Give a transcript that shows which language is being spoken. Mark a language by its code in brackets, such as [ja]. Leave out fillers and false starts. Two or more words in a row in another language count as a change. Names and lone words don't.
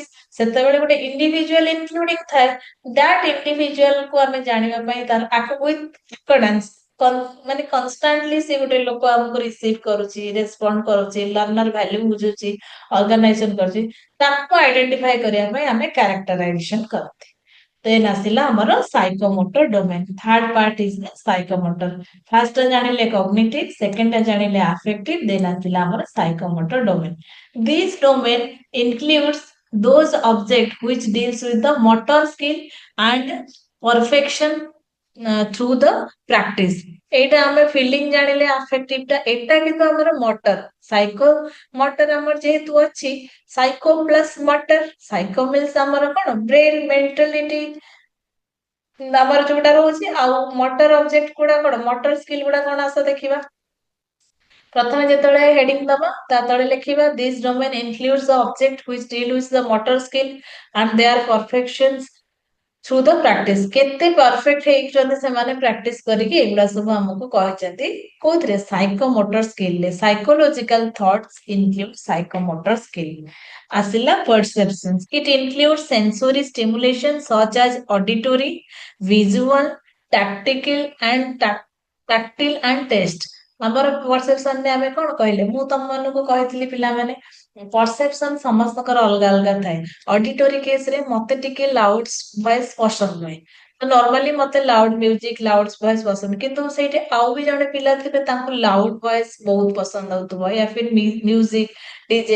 [or] ସେତେବେଳେ ଗୋଟେ [en] individual including [or] ଥାଏ, [en] that individual [or] କୁ ଆମେ ଜାଣିବା ପାଇଁ ତାର [en] with accordance, [or] ମାନେ କନଷ୍ଟାଣ୍ଟଲି ସେ ଗୋଟେ ଲୋକ ଆମକୁ ରିସିଭ କରୁଛି, ରେସ୍ପଣ୍ଡ କରୁଛି, [en] learner value [or] ବୁଝୁଛି, ଅର୍ଗାନାଇଜେସନ କରୁଛି, ତାକୁ ଆଇଡେଣ୍ଟିଫାଇ କରିବା ପାଇଁ ଆମେ କ୍ୟାରେକ୍ଟରାଇଜେସନ କରନ୍ତି। ଦେନ୍ ଆସିଲା ଆମର [en] psychomotor domain. third part is psychomotor. [or] ଫାର୍ଷ୍ଟ ଜାଣିଲେ କଗ୍ନିଟିଭ, ସେକେଣ୍ଡ ଜାଣିଲେ ଆଫେକ୍ଟିଭ, ଦେନ୍ ଆସିଲା ଆମର [en] psychomotor domain. this domain includes those object which deals with the motor skill and perfection through the practice। [or] ଏଇଟା ଆମେ ଫିଲିଂ ଜାଣିଲେ ଆଫେକ୍ଟିଭ ଟା, ଏଇଟା କିନ୍ତୁ ଆମର ମଟର। [en] psycho motor [or] ଆମର ଯେହେତୁ ଅଛି, [en] psycho plus motor, psycho means [or] ଆମର କଣ, ବ୍ରେନ, ମେଣ୍ଟାଲିଟି ଆମର ଯୋଉଟା ରହୁଛି, ଆଉ [en] motor object [or] ଗୁଡା କଣ, [en] motor skill [or] ଗୁଡା କଣ, ଆସ ଦେଖିବା। ପ୍ରଥମେ ଯେତେବେଳେ ହେଡିଂ ଦବା ତା ତଳେ ଲେଖିବା [en] this domain includes the object which deal with the motor skill and their perfections through the practice. [or] କେତେ ପରଫେକ୍ଟ ହେଇଛନ୍ତି ସେମାନେ ପ୍ରାକ୍ଟିସ କରିକି, ଏଗୁଡା ସବୁ ଆମକୁ କହିଛନ୍ତି କୋଉଥିରେ, ସାଇକୋମୋଟର ସ୍କିଲରେ। [en] psychological thoughts include psychomotor skill. [or] ଆସିଲା perceptions. [en] It includes sensory stimulation such as auditory, visual, tactical and tactile and taste। [or] ଆମର perception ରେ ଆମେ କଣ କହିଲେ, ମୁଁ ତମମାନଙ୍କୁ କହିଥିଲି ପିଲାମାନେ, ପରସେପସନ ସମସ୍ତଙ୍କର ଅଲଗା ଅଲଗା ଥାଏ। [en] auditory case [or] ରେ ମତେ ଟିକେ [en] loud voice [or] ପସନ୍ଦ ନୁହେଁ, ତ ନର୍ମାଲି ମତେ [en] loud music, loud voice [or] ପସନ୍ଦ, କିନ୍ତୁ ସେଇଠି ଆଉ ବି ଜଣେ ପିଲା ଥିବେ ତାଙ୍କୁ [en] loud voice [or] ବହୁତ ପସନ୍ଦ ହଉଥିବ, [hi] या फिर [en] music, DJ.